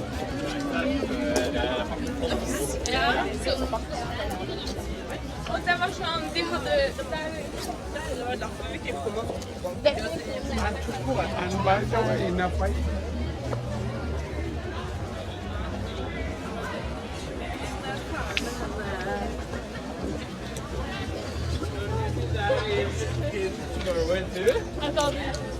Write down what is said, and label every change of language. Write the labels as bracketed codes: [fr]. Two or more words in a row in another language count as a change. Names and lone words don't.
[no] Ja, så. Och det var sånn, de hadde, det var derfor vi ikke kom opp. [en] And by the way, in a fight, Norway too? I thought it.